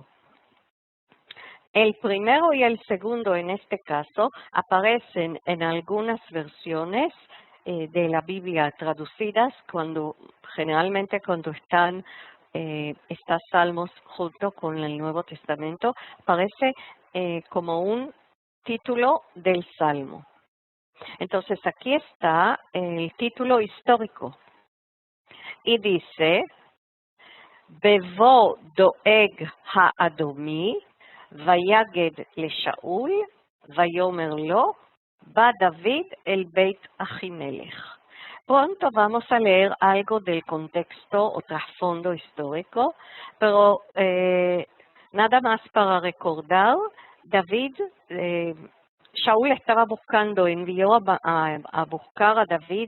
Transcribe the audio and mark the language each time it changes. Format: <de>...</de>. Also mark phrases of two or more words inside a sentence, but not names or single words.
<es>El primero y el segundo, en este caso, aparecen en algunas versiones de la Biblia traducidas, generalmente cuando están salmos junto con el Nuevo Testamento, aparece como un título del salmo. Entonces aquí está el título histórico y dice,</es> <he>בבוא דואג האדומי, ויגד לשאול ויאמר לו, בא דוד אל בית אחימלך.</he> <es>Pronto vamos a leer algo del contexto o trasfondo histórico, pero nada más para recordar, Shaul estaba envió a buscar a David</es>